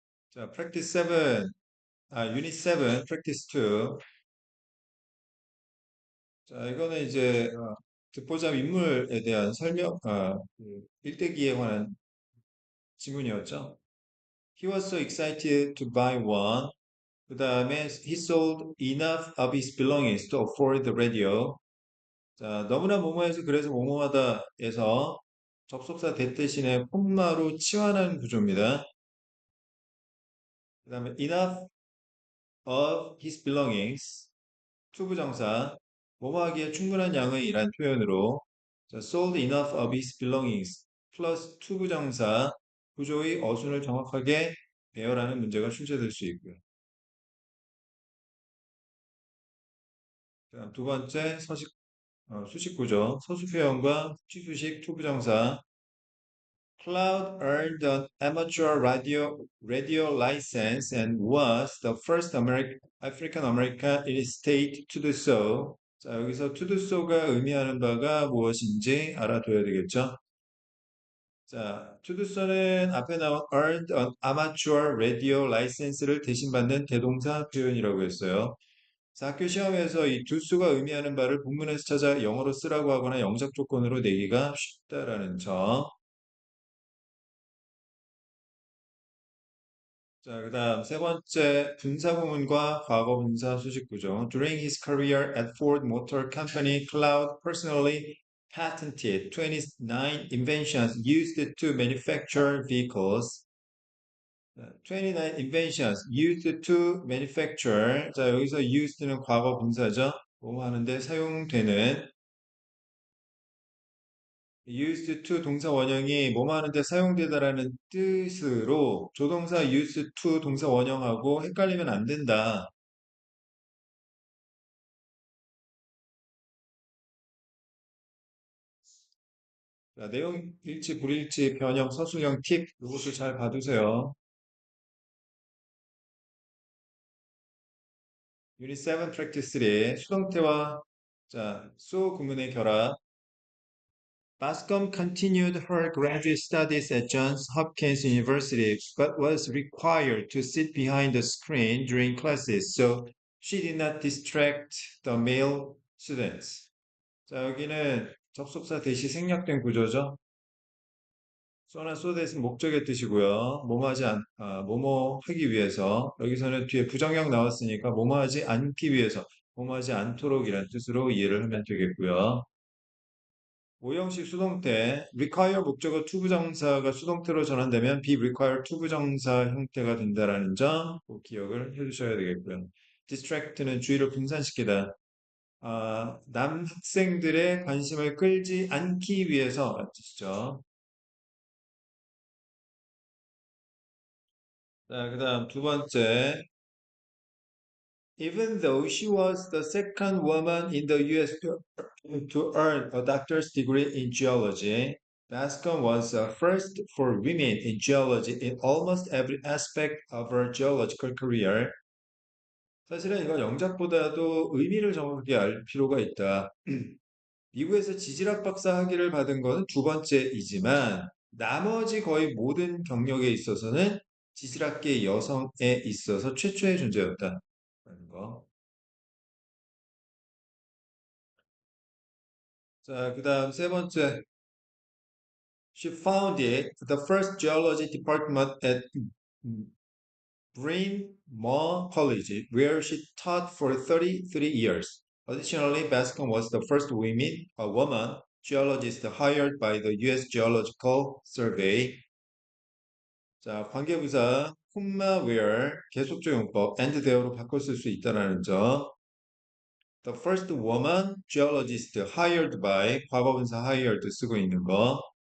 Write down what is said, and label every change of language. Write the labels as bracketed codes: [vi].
[ko] 자, practice 7, unit 7, practice 2. 자, 이거는 이제 듣보잡 인물에 대한 설명, 일대기에 관한 지문이었죠. [en] He was so excited to buy one. [ko] 그 다음에 [en] he sold enough of his belongings to afford the radio. [ko] 자, 너무나 뭐뭐해서 그래서 뭐뭐하다에서 접속사 that 대신에 콤마로 치환한 구조입니다. 그 다음에 enough of his belongings 투부정사 뭐뭐하기에 충분한 양의 이란 표현으로 자, [en] sold enough of his belongings [ko] 플러스 투부정사 구조의 어순을 정확하게 배열하는 문제가 출제될 수 있고요. 그다음 두 번째 수식 구조 서술 표현과 취수식 투부정사 [en] Cloud earned an amateur radio license and was the first African American in his state to do so. [ko] 자, 여기서 to do so가 의미하는 바가 무엇인지 알아둬야 되겠죠? 자, to do so는 앞에 나온 [en] earned an amateur radio license [ko] 를 대신 받는 대동사 표현이라고 했어요. 자, 학교 시험에서 이 do so가 의미하는 바를 본문에서 찾아 영어로 쓰라고 하거나 영작 조건으로 내기가 쉽다라는 점. 자, 그다음 세 번째 분사 구문과 과거 분사 수식 구조. [en] During his career at Ford Motor Company, Cloud personally patented 29 inventions used to manufacture vehicles. 29 inventions used to manufacture. [ko] 자, 여기서 used는 과거 분사죠. 뭐 하는데 사용되는 used to 동사 원형이 뭐뭐 하는데 사용되다라는 뜻으로 조동사 used to 동사 원형하고 헷갈리면 안 된다. 자, 내용 일치, 불일치, 변형, 서술형 팁 이것을 잘 봐두세요. 유닛 7 프랙티스 3 수동태와 자, 수 구문의 결합 [en] Bascom continued her graduate studies at Johns Hopkins University, but was required to sit behind the screen during classes, so she did not distract the male students. [ko] 자, 여기는 접속사 대시 생략된 구조죠. 쏘나 쏘댓은 목적의 뜻이고요. 뭐뭐 하기 위해서. 여기서는 뒤에 부정형 나왔으니까 뭐뭐 하지 않기 위해서, 뭐뭐 하지 않도록이란 뜻으로 이해를 하면 되겠고요. 오형식 수동태 require 목적어 투부정사가 수동태로 전환되면 be require 투부정사 형태가 된다라는 점 꼭 기억을 해주셔야 되겠고요. distract는 주의를 분산시키다. 남학생들의 관심을 끌지 않기 위해서 뜻이죠. 자, 그다음 두 번째. [en] Even though she was the second woman in the US to earn a doctor's degree in geology, Bascom was the first for women in geology in almost every aspect of her geological career. [ko] 사실은 이건 영작보다도 의미를 정확하게 알 필요가 있다. 미국에서 지질학 박사 학위를 받은 것은 두 번째이지만 나머지 거의 모든 경력에 있어서는 지질학계 여성에 있어서 최초의 존재였다. 라는 거. 자, 그 다음 세 번째. [en] She founded the first geology department at Bryn Mawr College, where she taught for 33 years. Additionally, Bascom was the first woman geologist hired by the U.S. Geological Survey. [ko] 자, 관계부사 콤마 where 계속적 용법 [en] and there [ko] 로 바꿔 쓸 수 있다라는 점. [en] The first woman geologist hired by 과거분사 hired [ko] 쓰고 있는 거.